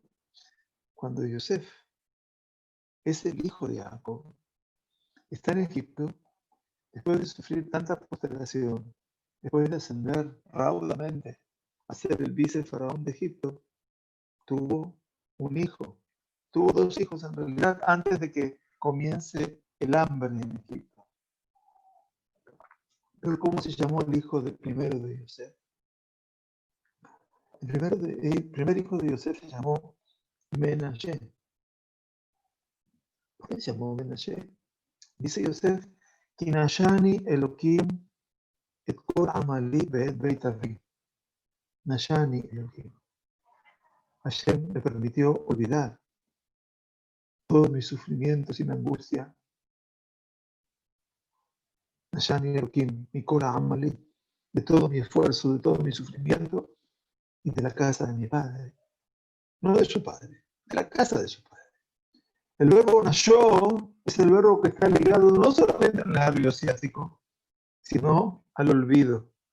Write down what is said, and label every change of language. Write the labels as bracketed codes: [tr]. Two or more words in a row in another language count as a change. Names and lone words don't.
[es] Cuando Yosef es el hijo de Jacob, está en Egipto, después de sufrir tanta postergación, después de ascender raudamente a ser el vicefaraón de Egipto, tuvo un hijo, tuvo 2 hijos en realidad antes de que comience el hambre en Egipto. Pero ¿cómo se llamó el hijo primero de Yosef? El primer hijo de Yosef se llamó Menashe. ¿Por qué se llamó Menashe? Dice Yosef, [he] כי נשני אלהים את כל עמלי ואת בית אבי. נשני אלהים. [es] Hashem me permitió olvidar todos mis sufrimientos y mi angustia. [he] נשני אלהים מכל עמלי, [es] de todo mi esfuerzo, de todo mi sufrimiento y de la casa de mi padre. No de su padre, de la casa de su padre. El verbo nashó es el verbo que está ligado no solamente al nervio ciático, sino al olvido.